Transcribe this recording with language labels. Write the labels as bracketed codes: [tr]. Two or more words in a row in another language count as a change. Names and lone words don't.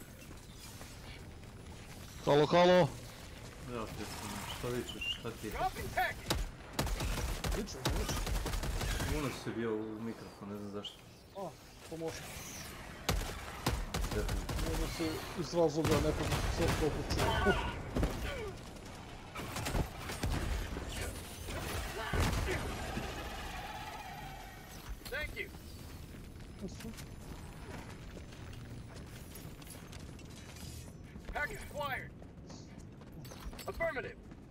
[sr] Halo, halo. Evo te sam, što vičeš, šta ti je? [en] Dropping package. [sr] Unos je bio u mikrofon, ne znam zašto. A, to može. Definitivno. Možda se iz razloga nekog sad toliko čuo. [en] Thank you. Package acquired. Affirmative.